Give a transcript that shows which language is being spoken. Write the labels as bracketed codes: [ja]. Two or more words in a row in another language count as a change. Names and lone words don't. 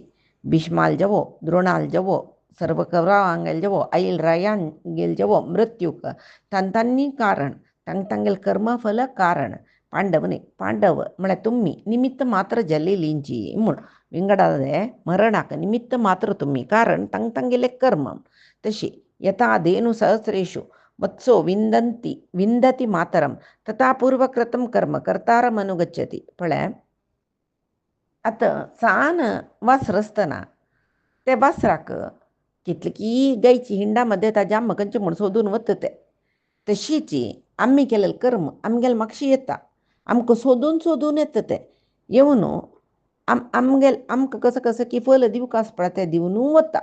[kok] भीष्माल जवो, द्रोणाल जवो, सर्व कौरवांगेल जवो, आईल रायांगेल जवो मृत्यूक तांतांनी कारण तांगेल कर्मफल कारण. पांडवने पांडव म्हळ्यार तुम्ही निमित्त मात्र जल्लेलींची म्हूण विंगडादे मरणाक निमित्त मात्र तुम्ही कारण तांगेले कर्म. [sa] तशी यथा धेनु सहस्रेषु वत्सो विंदती मातरम तथा पूर्वकृतं कर्म कर्तारम अनुगच्छति. [kok] पळय आतां सान वासर आसतना ते वासराक कितलीकी गायची हिंडा मध्ये ताजे आम्म खंयचे म्हूण सोदून वता ते. तशीच आमी केलेले कर्म आमगेल म्हापशी येता. आमकां सोदून सोदून येता ते. येवन आमकां कसो कसो की फल दिवंक आसा पळय ते दिवन वता.